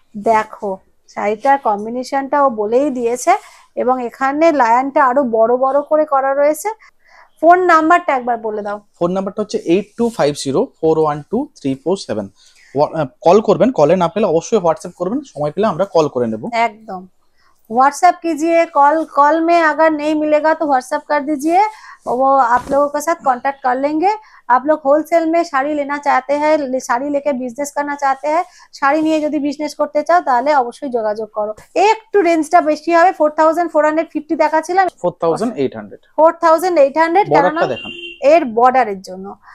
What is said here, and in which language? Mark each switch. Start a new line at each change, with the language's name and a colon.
Bangla: দেখো শাড়িটার কম্বিনেশনটা ও বলেই দিয়েছে, এবং এখানে লায়নটা আরো বড় বড় করে করা রয়েছে। ফোন নাম্বারটা একবার বলে দাও। ফোন নাম্বারটা হচ্ছে 8250412347। কল করবেন, কলে না পেলে অবশ্যই হোয়াটসঅ্যাপ করবেন, সময় পেলে আমরা কল করে নেব।
Hindi: एकदम व्हाट्सएप कीजिए, कॉल में अगर नहीं मिलेगा तो व्हाट्सएप कर दीजिए, वो आप लोगों के साथ कांटेक्ट कर लेंगे। आप लोग होलसेल में শাড়ি लेना चाहते हैं, শাড়ি लेके बिजनेस करना चाहते हैं,
Bangla: শাড়ি নিয়ে যদি বিজনেস করতে চাও তাহলে অবশ্যই যোগাযোগ করো। একটু রেঞ্জটা বেশি হবে, 4450 দেখাচ্ছিলাম, 4800 কারণ এর বর্ডারের জন্য।